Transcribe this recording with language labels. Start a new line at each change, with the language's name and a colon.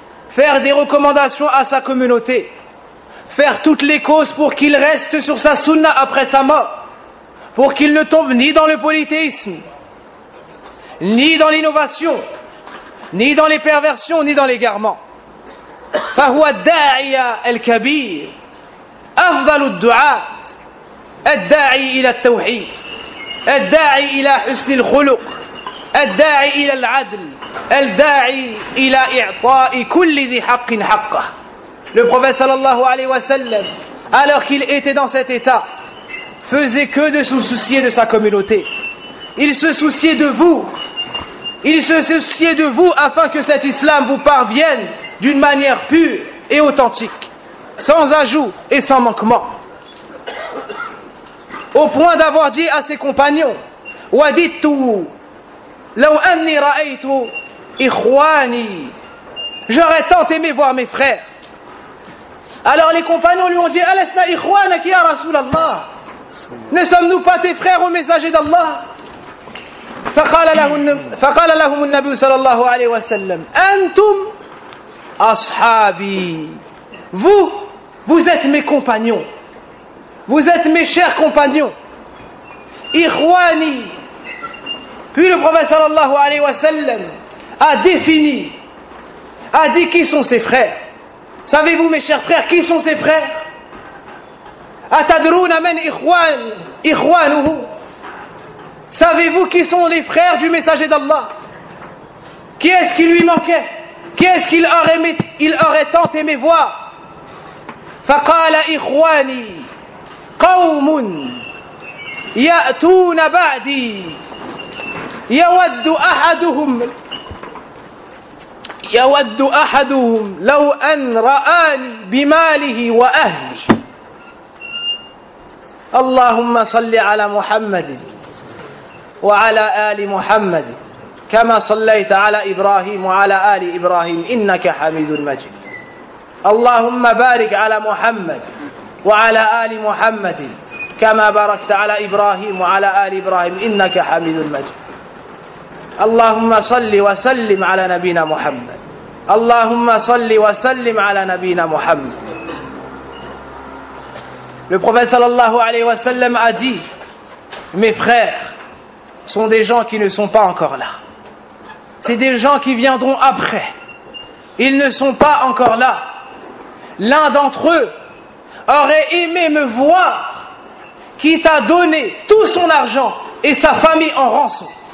French: Faire des recommandations à sa communauté. Faire toutes les causes pour qu'il reste sur sa sunna après sa mort. Pour qu'il ne tombe ni dans le polythéisme, ni dans l'innovation, ni dans les perversions, ni dans l'égarement.
Arabic: فهو الداعي الكبير أفضل الدعاء الداعي إلى التوحيد الداعي إلى حسن الخلق الداعي إلى العدل الداعي إلى إعطاء كل ذي حق حقه.
French: Le prophète sallallahu alayhi wa sallam, alors qu'il était dans cet état, faisait que de se soucier de sa communauté. Il se souciait de vous. Il se souciait de vous afin que cet islam vous parvienne d'une manière pure et authentique, sans ajout et sans manquement. Au point d'avoir dit à ses compagnons, «
Arabic: Wa dittu, law anni ra'aytu ikhwani,
French: j'aurais tant aimé voir mes frères. » Alors les compagnons lui ont dit, «
Arabic: Alasna ikhwana ki ya Rasulallah,
French: ne sommes-nous pas tes frères au messager d'Allah ?»
Arabic: فقال لهم النبي صلى الله عليه وسلم أنتم أصحابي.
French: Vous, vous êtes mes compagnons. Vous êtes mes chers compagnons.
Arabic: إخواني.
French: Puis le prophète
Arabic: صلى الله عليه وسلم
French: a défini, a dit qui sont ses frères. Savez-vous mes chers frères qui sont ses frères?
Arabic: أتدرون من إخوان إخوانه.
French: Savez-vous qui sont les frères du messager d'Allah? Qui est-ce qui lui manquait? Qui est-ce qu'il aurait, aimé, il aurait tant aimé voir?
Arabic: فَقَالَ إِخْوَانِي قَوْمٌ يَأْتُونَ بَعْدِي يَوَدُّ أَحَدُهُمْ لَوْ أَنْ رَآنِ بِمَالِهِ وَأَهْلِهِ اللهم صل على محمد وعلى آل محمد كما صليت على إبراهيم وعلى آل إبراهيم إنك حميد مجيد اللهم بارك على محمد وعلى آل محمد كما باركت على إبراهيم وعلى آل إبراهيم إنك حميد مجيد اللهم صل وسلم على نبينا محمد اللهم صل وسلم على نبينا محمد.
French: Le prophète sallallahu alayhi wa sallam a dit, mes frères sont des gens qui ne sont pas encore là. C'est des gens qui viendront après. Ils ne sont pas encore là. L'un d'entre eux aurait aimé me voir, quitte à donner tout son argent et sa famille en rançon.